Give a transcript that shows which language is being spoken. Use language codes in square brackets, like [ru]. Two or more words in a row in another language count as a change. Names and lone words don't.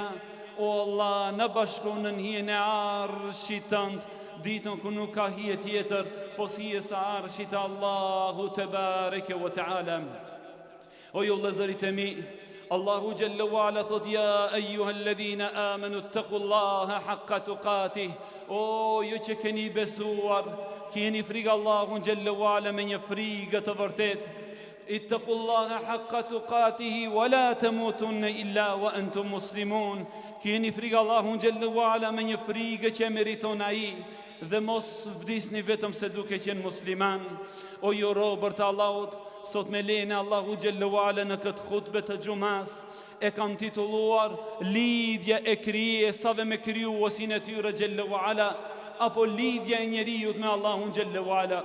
[sq] O Allah, na bashku në hijen e arshit tënd, ditën ku nuk ka hije tjetër po hije sa arshit Allahu [ar] تبارك وتعالى. [sq] O ju vëllezërit e mi, Allahu [ar] جل وعلا [sq] thot, [ar] يا أيها الذين آمنوا اتقوا الله حق تقاته. [sq] O ju që keni besuar, keni frikë Allahun [ar] جل وعلا [sq] me një frikë të vërtet. [ar] اتقوا الله حق تقاته ولا تموتن إلا وأنتم مسلمون. [sq] Keni frikë Allahun [ar] جل وعلا [sq] me një frikë që meriton ai dhe mos vdisni vetëm se duke qenë musliman. O ju robër të Allahut, sot me lene Allahu [ar] جل وعلا [sq] në këtë khutbe të gjumas e kam titulluar lidhja e krijesave me krijuesin e tyre [ar] جل وعلا, [sq] apo lidhja e njeriut me Allahun [ar] جل وعلا.